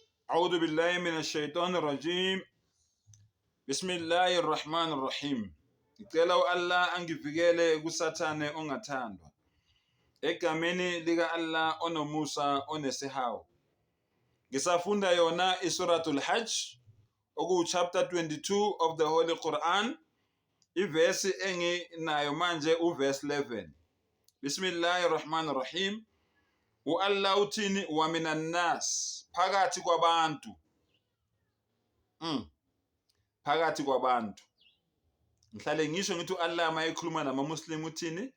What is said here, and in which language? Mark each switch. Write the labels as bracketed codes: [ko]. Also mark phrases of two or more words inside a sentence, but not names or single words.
[ar] أعوذ بالله من الشيطان الرجيم بسم الله الرحمن الرحيم. [zu] Ngicela u-Allah angivikele kusathane ongathandwa. Egameni lika Allah onomusa onesihawu. Ngisafunda yona isuratul Hajj oku [en] chapter 22 of the Holy Quran. [zu] Ivesi enginayo manje uverse 11. [ar] بسم الله الرحمن الرحيم. [zu] U-Allah uthini [ar] ومن الناس, [zu] phakathi kwabantu. Phakathi kwabantu. Ngihlale ngisho ngithi u-Allah mayekhuluma namamuslim uthini?